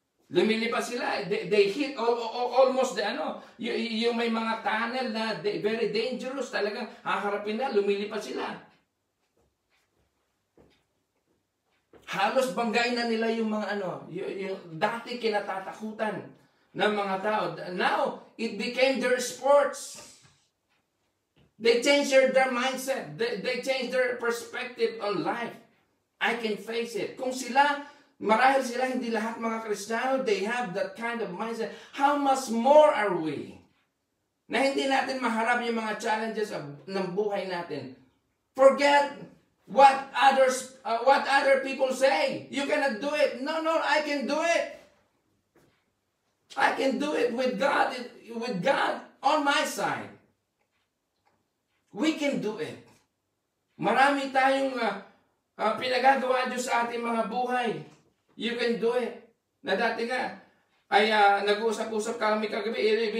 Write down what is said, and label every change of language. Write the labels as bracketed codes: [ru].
[tl] Lumilipad sila, [en] they hit almost [tl] yung may mga tunnel na [en] very dangerous, [tl] talagang haharapin na, lumilipad sila. Halos banggay na nila yung mga yung dati kinatatakutan ng mga tao. [en] Now, it became their sports. They changed their mindset. They changed their perspective on life. I can face it. [tl] Kung marahil sila, hindi lahat mga Kristiyano, [en] they have that kind of mindset. How much more are we? [tl] Na hindi natin maharap yung mga challenges ng buhay natin. [en] Forget what other people say. You cannot do it. No, I can do it. I can do it with God on my side. We can do it. [tl] Marami tayong pinagagawa Diyos sa ating mga buhay. [en] You can do it. [tl] Na dati nga, ay nag-uusap-usap kami kagabi.